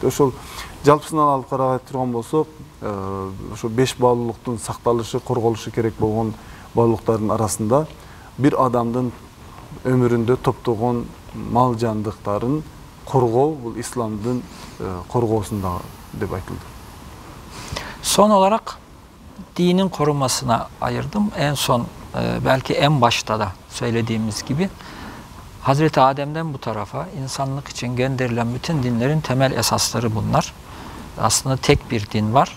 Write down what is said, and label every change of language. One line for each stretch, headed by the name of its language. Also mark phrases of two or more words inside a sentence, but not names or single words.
Kyrgyz: Ошол жалпысынан алып карай турган болсок, ошо 5 баалуулуктун сакталышы, корголушу керек болгон баалуулуктардын арасында бир адамдын өмүрүндө топтогон мал жандыктарын коргоо бул исламдын коргоосунда деп айтылды.
Turkish: Son olarak dinin korunmasına ayırdım. En son belki en başta da söylediğimiz gibi Hazreti Adem'den bu tarafa insanlık için gönderilen bütün dinlerin temel esasları bunlar. Aslında tek bir din var.